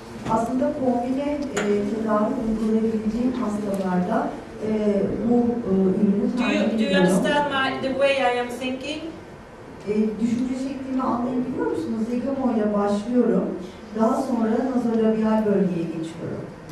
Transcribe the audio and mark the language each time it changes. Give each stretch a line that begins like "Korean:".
Turkish: Aslında kombine tedavi uygulayabileceğim hastalarda bu ürünü
English: Do you understand the way I am thinking?
Turkish: Düşünce şeklini anlayabiliyor musunuz? Zygamo ile başlıyorum. Daha sonra nazolabial bölgeye geçiyorum.